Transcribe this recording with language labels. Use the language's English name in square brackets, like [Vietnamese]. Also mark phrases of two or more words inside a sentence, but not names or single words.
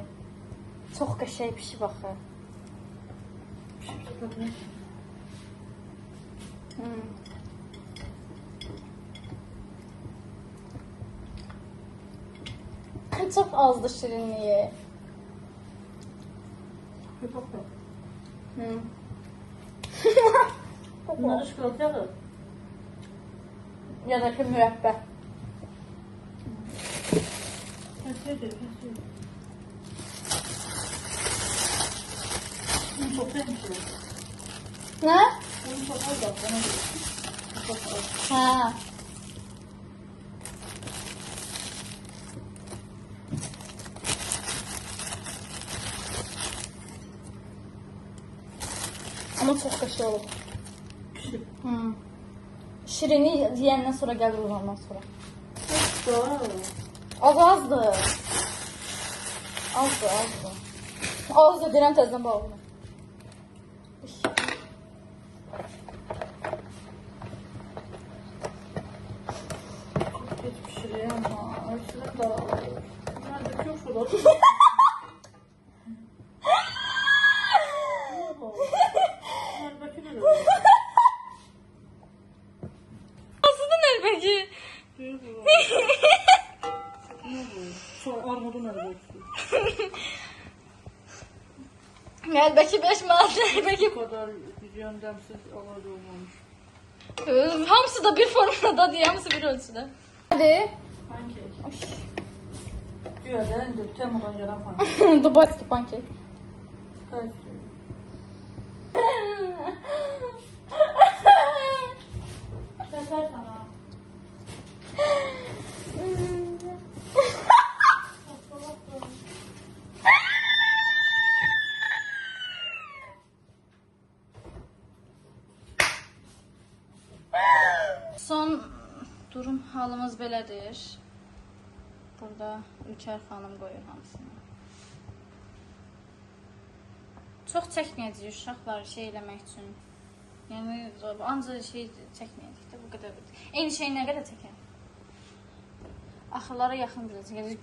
[Azerbaijani] Çox qəşəng pişi baxır. Çox azdır şirinliyi. [Turkish] Bunları çikolataya [Azerbaijani] Ya da ki mürəbbə. kəsirdir, kəsirdir. [Turkish] Bunu çok sevmişler. [Azerbaijani] Nə? [Turkish] Bunu çok az da bana göre. Çok az. [Azerbaijani] Hə. Amma çox qəşəng olub. [Turkish] Pişirip. [Azerbaijani] Şirini yeyəndən sonra gəlir uzandan sonra. Wow. Azdır. Azdır. Azdır deyirəm təzədən bağlı. [Turkish] Geç pişiriyor ama. Ölçüler dağılıyor. Nerede çok şurada. Neredeki de öyle. Aslında nə peki? Büyük bu. Ne bu? Sonra armudu nerede ölçtü? [Azerbaijani] Nəlbəki 5 manat, nəlbəki. [Turkish] Bu kadar yöndemsiz alıcı olmamış. [Azerbaijani] Hamısı da bir formada deyil, hamısı bir ölçüdə. [Turkish] Hadi. Pankek. Güya indi Temu'dan gelen pankek. Dubai'li pankek. Evet. Şeker sana. [Azerbaijani] Son durum halımız belədir. Burada Ülker xanım qoyur hamısını. Çox çəkməyəcəyik uşaqları şey eləmək üçün. Yəni ancaq şey çəkməyəcək də bu qədər. Eyni şey nə qədər çəkər? Axırlara yaxın biraz çəkəcək.